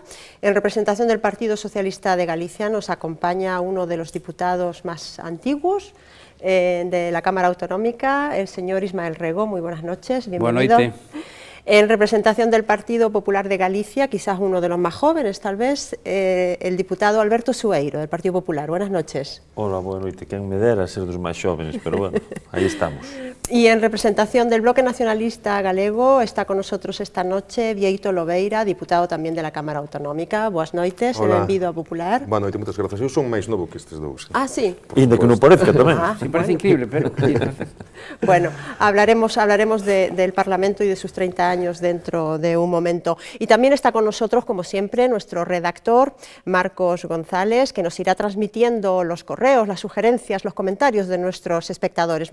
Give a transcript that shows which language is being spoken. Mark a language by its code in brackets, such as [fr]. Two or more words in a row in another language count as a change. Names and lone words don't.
[es] En representación del Partido Socialista de Galicia nos acompaña uno de los diputados más antiguos de la Cámara Autonómica, el señor Ismael Rego. Muy buenas noches, bienvenido. Buenas noches. En representación del Partido Popular de Galicia, quizás uno de los más jóvenes tal vez, el diputado Alberto Sueiro, del Partido Popular. Buenas noches. Hola, buenas noches. [gl] Quen me dera ser dos máis xóvenes, pero bueno, aí estamos. [es] Y en representación del Bloque Nacionalista Galego está con nosotros esta noche Bieito Lobeira, diputado tamén de la Cámara Autonómica. [gl] Boas noites, en Benvido a Popular. Boa noite, moitas grazas. Eu son máis novo que estes dous. [es] Ah, sí. [gl] Inda que non parezca tamén. [es] Sí, parece increíble, pero... Bueno, hablaremos del Parlamento y de sus 30 años dentro de un momento. Y también está con nosotros, como siempre, nuestro redactor, Marcos González, que nos irá transmitiendo los correos, las sugerencias, los comentarios de nuestros espectadores.